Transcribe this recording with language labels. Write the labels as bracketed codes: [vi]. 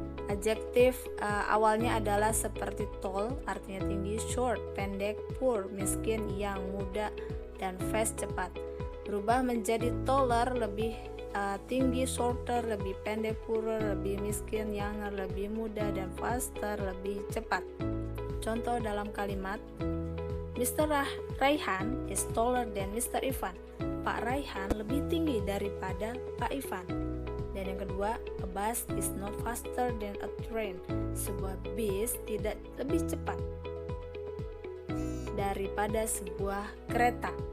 [id] Adjektif awalnya adalah seperti tall, artinya tinggi, short, pendek, poor, miskin, young, muda, dan fast, cepat. Berubah menjadi taller, lebih tinggi, shorter, lebih pendek, poorer, lebih miskin, younger, lebih muda, dan faster, lebih cepat. Contoh dalam kalimat, Mr. [en] Raihan is taller than Mr. Ivan. [id] Pak Raihan lebih tinggi daripada Pak Ivan. Dan yang kedua, [en] a bus is not faster than a train. [id] Sebuah bis tidak lebih cepat daripada sebuah kereta.